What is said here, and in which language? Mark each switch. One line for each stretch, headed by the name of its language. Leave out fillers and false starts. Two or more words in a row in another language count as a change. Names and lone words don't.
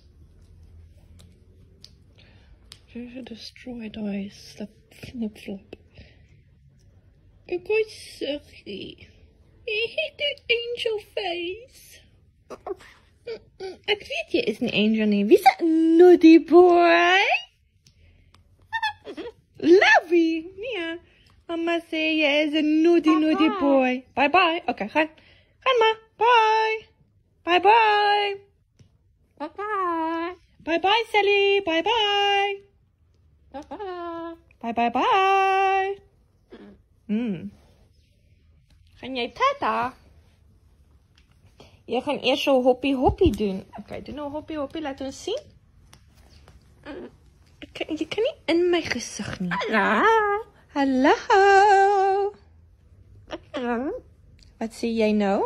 English: Jojo destroyed our flip-flop.
Afrikaans: Ek was sorry. Jy het die
English: angel face.
Afrikaans: Ek weet jy is nie angel nie. Wie's 'n
English: naughty boy?
Afrikaans: Lovey. Nee. Mama sê jy is 'n
English: naughty boy. Bye bye.
Afrikaans: Okay, gaan. Gaan maar.
English: Bye. Bye bye. Bye bye. Bye bye Sally. Bye bye. Bye bye bye.
Afrikaans: Gaan jy tata? Jy gaan eers so hoppie doen. Okay, doen nou hoppie, laat ons sien. Jy kan nie in my gesig nie. Hallo. Wat sê jy nou?